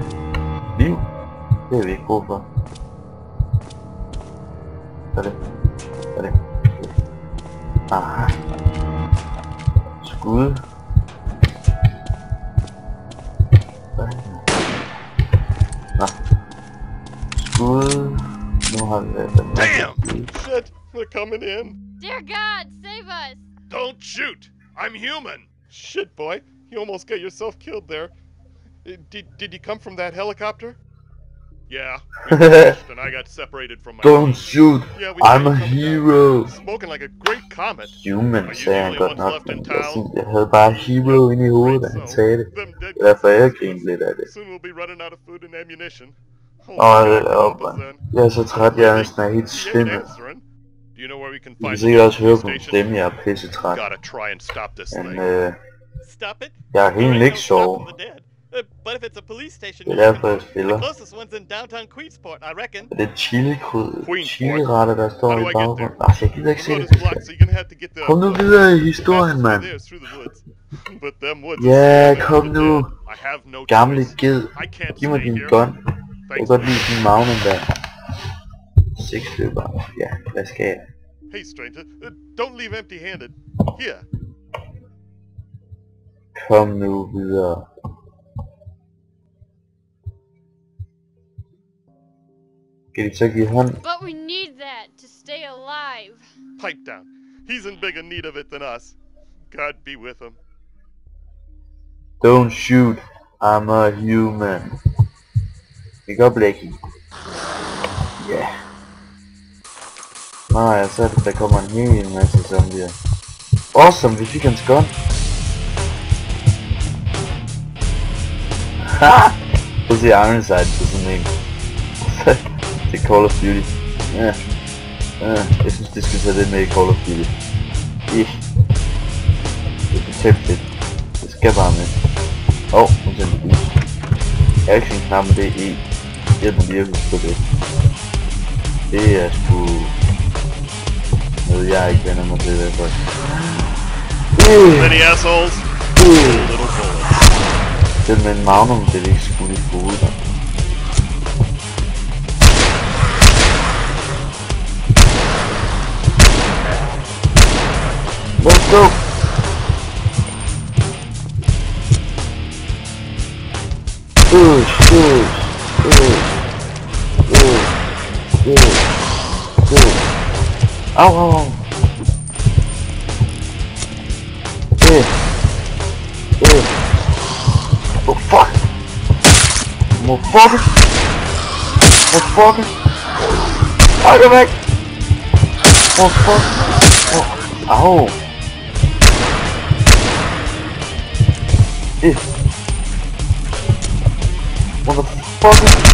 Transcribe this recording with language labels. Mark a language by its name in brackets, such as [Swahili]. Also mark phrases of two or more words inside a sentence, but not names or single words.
[Danish] Liv? Det er vi ikke brug for. Hvad er det? Hvad er det? Aha. Skud. Nå. Skud. Nu har vi været den. [English] Damn! Shit! They're coming in. Dear God, save us! Don't shoot! I'm human! Shit, boy. You almost got yourself killed there. Did you come from that helicopter? Yeah. We crashed and I got separated from my Don't shoot! Yeah, we I'm a come hero! down, smoking like a great comet. Human, [Danish] sagde han godt nok, [English] left in [Danish] men [English] town. [Danish] jeg havde bare hero inde i hovedet, da han sagde det. [English] Them dead [Danish] Det er derfor jeg grinte lidt af det. [English] Soon we'll be running out of food and ammunition. [Danish] Jeg er så træt, jeg er næsten er helt svimmel. [English] Do you know where we can [Danish] I kan [English] find [Danish] sikkert også høre på [English] station? [Danish] dem, jeg er pisse træt. [English] Gotta try and stop this [Danish] Men [English] thing. Stop it? [Danish] jeg har egentlig ikke sovet. [English] But if it's a police station, [Danish] Det er derfor jeg spiller. [English] the closest one's in downtown Queensport, I reckon. [Danish] Er det chili-retter, der står i baggrunden? Altså, jeg gider ikke se det. Kom nu videre i historien, mand. Ja, kom nu. Gamle ged. Giv mig din gun. Jeg kan godt lide din magnum der. 6 løber. Ja, hvad skal jeg? [English] Hey stranger, don't leave empty-handed. Here. [Danish] Kom nu videre. Kan de så give hånd? [English] But we need that to stay alive. Pipe down. He's in bigger need of it than us. God be with him. Don't shoot. I'm a human. [Danish] Vi går Blackie. Ja. Nej, så er det, der kommer en hel masse zombier. Awesome, vi fik hans gun. Ha! Prøv at se Ironside på sådan en. Det er Call of Duty. Ja. Jeg synes, det skal tage det med i Call of Duty. Det er tæft. Det skal bare med. Nu tænker jeg bus. Action-knappen, det er E. Hjælp mig lige at huske på det. Det er sgu noget, jeg ikke vender mig til i hvert fald. [English] Many assholes. Little bullets. [Danish] Selv med en Magnum, det er ikke skudt i hovedet der. [English] Let's go! [Danish] Au! [English] Oh fuck! Motherfucker! [Danish] Ej, gå væk! [English] Motherfucker! Au! Motherfucker!